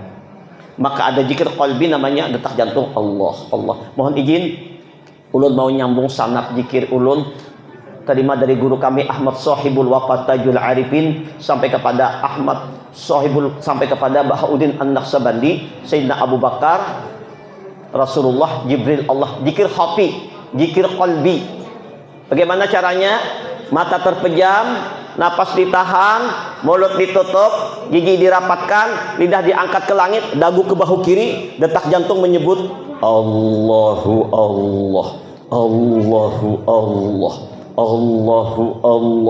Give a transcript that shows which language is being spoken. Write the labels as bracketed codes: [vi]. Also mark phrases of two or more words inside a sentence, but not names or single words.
[id] Maka ada zikir qalbi namanya detak jantung Allah, Allah. Mohon izin ulun mau nyambung sanad zikir ulun terima dari guru kami Ahmad Sahibul Waqat Tajul Arifin sampai kepada Ahmad Sahibul sampai kepada Bahauddin An-Naqsabandi, Sayyidina Abu Bakar, Rasulullah, Jibril, Allah. Zikir hati, zikir qalbi. Bagaimana caranya? Mata terpejam, napas ditahan, mulut ditutup, gigi dirapatkan, lidah diangkat ke langit, dagu ke bahu kiri, detak jantung menyebut [ar] Allahu Allah, Allahu Allah, Allahu Allah.